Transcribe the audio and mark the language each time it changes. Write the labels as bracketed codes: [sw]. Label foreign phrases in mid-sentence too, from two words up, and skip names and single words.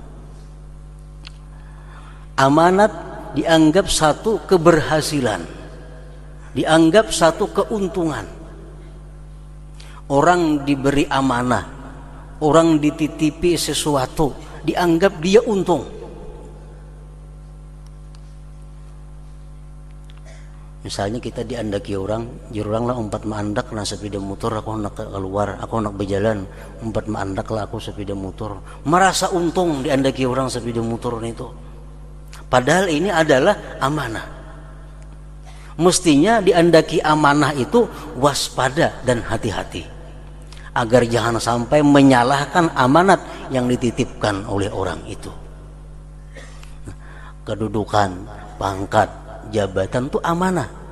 [id] Amanat dianggap satu keberhasilan, dianggap satu keuntungan. Orang diberi amanah, orang dititipi sesuatu, dianggap dia untung. [bjn] Misalnya kita diandaki orang, jurang lah umpat maandak na sepeda motor, aku nak keluar, aku nak berjalan, umpat maandak lah aku sepeda motor. [id] Merasa untung diandaki orang sepeda motor itu. Padahal ini adalah amanah. Mestinya diandaki amanah itu waspada dan hati-hati, agar jangan sampai menyalahkan amanat yang dititipkan oleh orang itu. Kedudukan, pangkat, jabatan itu amanah.